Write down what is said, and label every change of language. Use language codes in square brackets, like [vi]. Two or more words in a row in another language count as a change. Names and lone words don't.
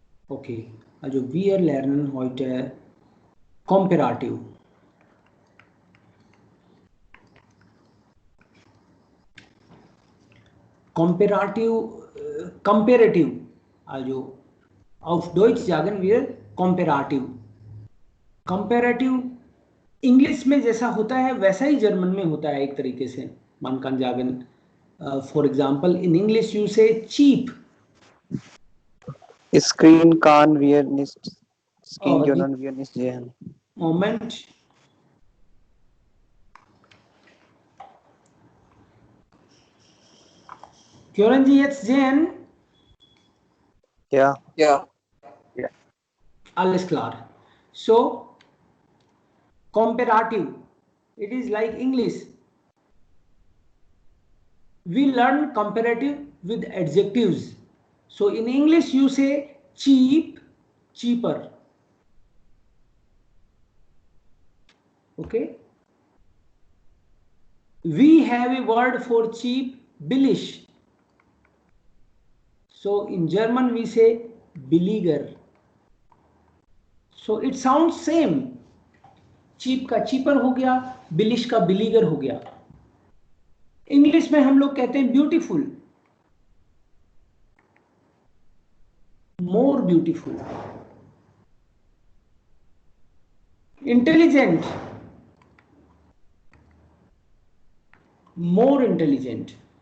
[de] Okay, also wir lernen heute Komparativ. Comparative, also auf Deutsch sagen wir Komparativ. [hi] Comparative इंग्लिश में जैसा होता है वैसा ही जर्मन में होता है एक तरीके से. [de] Man kann sagen, [en] for example, in English you say cheap. [de] Screen kann wir nicht. Screen können wir nicht sehen. Moment. Können Sie jetzt sehen? Ja. Ja. Alles klar. [en] So, comparative. It is like English. We learn comparative with adjectives. So in English you say cheap, cheaper. Okay. We have a word for cheap, billig. So in German we say billiger. So it sounds same. [hi] चीप का चीपर हो गया, बिलिश का बिलीगर हो गया. इंग्लिश में हम लोग कहते हैं [en] beautiful, more beautiful. intelligent, more intelligent.